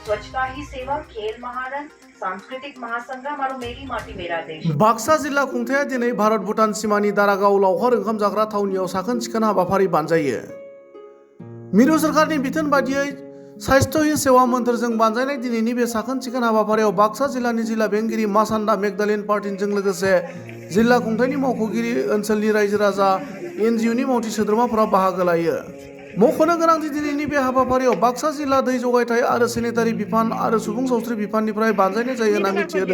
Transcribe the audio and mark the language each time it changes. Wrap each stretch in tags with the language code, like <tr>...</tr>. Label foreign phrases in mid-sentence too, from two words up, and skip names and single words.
<hi>स्वच्छता ही सेवा, खेल महारन, सांस्कृतिक महासंग्राम और मेरी माटी मेरा देश।</hi> <brx>बाक्सा जिल्ला खुंथाया दिनै भारत भुटान सिमानि दारागाव लावखार ओंखाम जाग्रा थावनियाव साखोन सिखोन हाबाफारि बानजायो। मिरु सोरखारनि बिथोन बादियै</brx> <hi>स्वास्थ्य ही सेवा</hi> <brx>मोन्थोरजों बानजायनाय दिनैनि बे साखोन सिखोन हाबाफारियाव बाक्सा जिल्लानि जिल्ला बेंगिरि मासान्दा मेगदालिन पार्टिनजों लोगोसे जिल्ला खुंथायनि मावख'गिरि, ओनसोलनि रायजो राजा, एनजिअनि मावथि सोद्रोमाफोरा बाहागो लायो। मख'नो गोनांदि दिनैनि बे हाबाफारियाव बाक्सा जिल्ला दै जगायथाय आरो सेनेटारि बिफान आरो सुबुं सावस्रि बिफाननिफ्राय बानजायनाय जायो होनना मिथिहोदों।</brx>